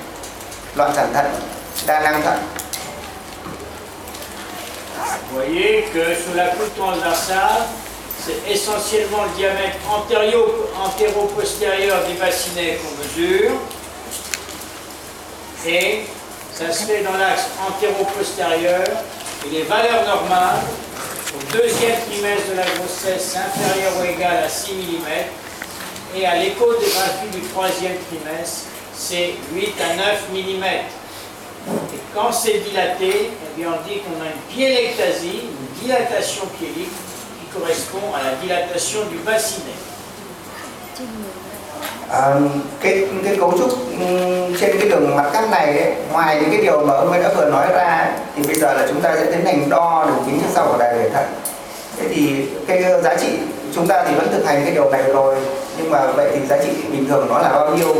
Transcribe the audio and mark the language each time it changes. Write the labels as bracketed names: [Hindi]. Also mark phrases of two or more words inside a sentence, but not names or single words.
[Vietnamese] Loạn sản thận, đa nang thận. [French] Vous voyez que sous la coupe transversale, c'est essentiellement le diamètre antéro-postérieur des bassinets qu'on mesure. Et ça se fait dans l'axe antéro-postérieur. Et les valeurs normales au deuxième trimestre de la grossesse inférieures ou égales à 6 mm. Et à l'échographie du troisième trimestre, c'est 8 à 9 mm. Et quand c'est dilaté, eh bien on dit qu'on a une pyélectasie, une dilatation pyélique qui correspond à la dilatation du bassinet. [Vietnamese] Cái cấu trúc trên cái đường mặt cắt này ấy, ngoài những cái điều mà ông ấy đã vừa nói ra, thì bây giờ là chúng ta sẽ tiến hành đo đường kính trước sau của đại bể thận. Thế thì cái giá trị chúng ta thì vẫn thực hành cái điều này rồi, nhưng mà vậy thì giá trị bình thường nó là bao nhiêu?